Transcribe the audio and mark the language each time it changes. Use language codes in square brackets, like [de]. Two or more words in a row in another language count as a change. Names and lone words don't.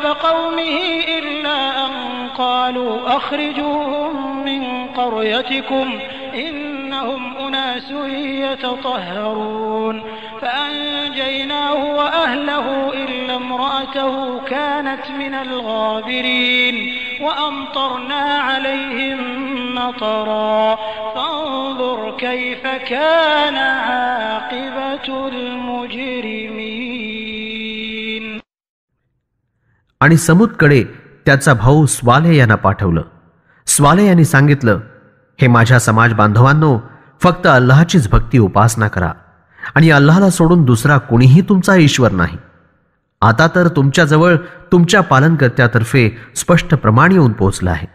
[ar] قومه إلا أن قالوا أخرجوهم من قريتكم إنهم أناس يتطهرون فأنجيناه وأهله إلا امرأته كانت من الغابرين وأمطرنا عليهم مطرا فانظر كيف كان عاقبة المجرمين. [mr] आणि समूदकडे त्याचा भाऊ स्वाले यांना पाठवलं. स्वाले यांनी सांगितलं, हे माझ्या समाज बांधवांनो, फक्त अल्लाहचीच भक्ती उपासना करा आणि अल्लाहला सोडून दुसरा कोणीही तुमचा ईश्वर नाही. आता तर तुमच्याजवळ तुमच्या पालनकर्त्यातर्फे स्पष्ट प्रमाण येऊन पोहोचलं आहे.